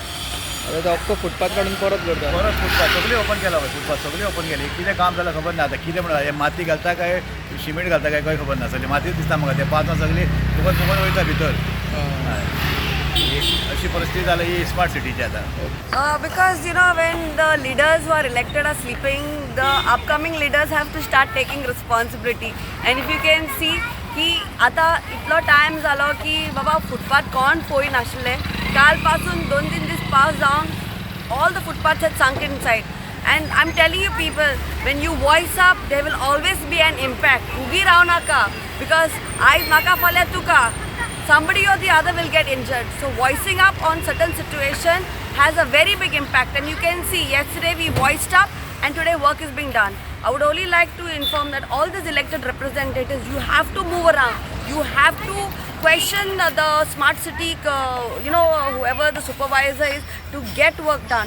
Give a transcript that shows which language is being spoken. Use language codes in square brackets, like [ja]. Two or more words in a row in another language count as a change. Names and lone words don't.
[kok] आतां तो अख्खो फुटपाथ काडून परत करता. परत फुटपाथ सगळी ओपन केला पळय फुटपाथ सगळी ओपन केली. कितें काम जालां खबर ना. आतां कितें म्हणून हे माती घालता काय सिमेंट घालता काय खबर ना. सगळी मातीच दिसता म्हाका ते पावसान सगळी फुगोन वयता भितर. अशी परिस्थिती जाली ही स्मार्ट सिटीची आतां. [en] Because when the leaders who are elected are sleeping, the upcoming leaders have to start taking responsibility. And if you can see [kok] की आता इतलो टायम जालो की बाबा फुटपाथ कोण पळय नाशिल्ले. काल पासून 2-3 दीस पावस जावन [en] all the footpaths had sunk inside. And I'm telling you people, when you voice up, there will always be an impact. [kok] उगी राव नाका because आयज म्हाका फाल्यां तुका [en] somebody or the other will get injured. So voicing up on certain situation has a very big impact. And you can see yesterday we voiced up and today work is being done. I would only like to inform that all these elected representatives, you have to move around. You have to question the smart city, whoever the supervisor is, to get work done.